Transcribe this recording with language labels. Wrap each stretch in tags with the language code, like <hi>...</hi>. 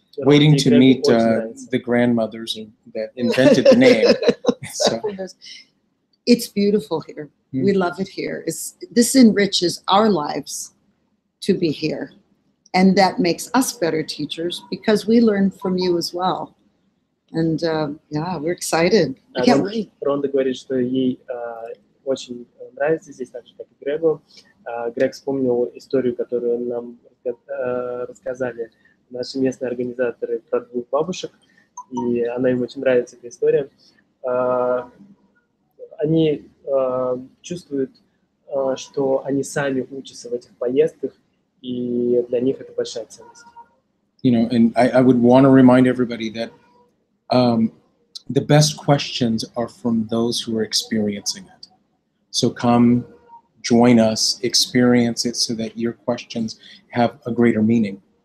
<en>waiting to meet the grandmothers that invented the name. So. It's beautiful here. We love it here. This enriches our lives to be here. And that makes us better teachers because we learn from you as well. And yeah, we're excited. I can't wait.</en> <ru>Ронда говорит, что ей очень нравится здесь, так же, как и Грегу. Грег вспомнил историю, которую нам рассказали наши местные организаторы про двух бабушек, и она им очень нравится, эта история. Они чувствуют, что они сами учатся в этих поездках, и для них это большая ценность.</ru> <en>You know, and I would want to remind everybody that the best questions are from those who are experiencing it. So come, join us, experience it so that your questions have a greater meaning.</en>